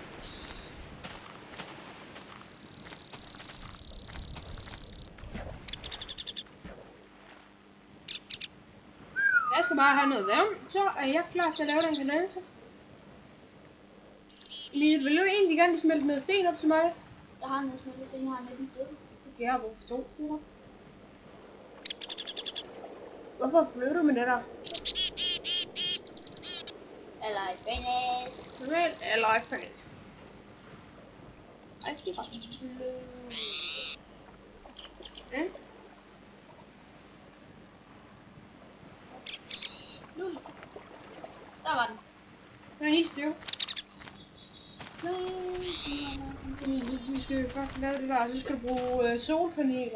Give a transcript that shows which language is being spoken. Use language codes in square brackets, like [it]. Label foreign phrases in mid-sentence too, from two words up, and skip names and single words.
[da] Jeg skal bare have noget varme, så er jeg klar til at lave den kondenser. Emil, vil du egentlig gerne smelte noget sten op til mig? Jeg har noget smeltet sten, jeg har 19 stykker. Okay, jeg har brug for 2 stykker. Hvorfor flytter du med det der? [en] Alloy furnace. Alloy furnace. [da] Ej, det er faktisk Ja. Der var den. Den er 9 stykker. Vi skal jo først lave det der, så skal du bruge solpaneler.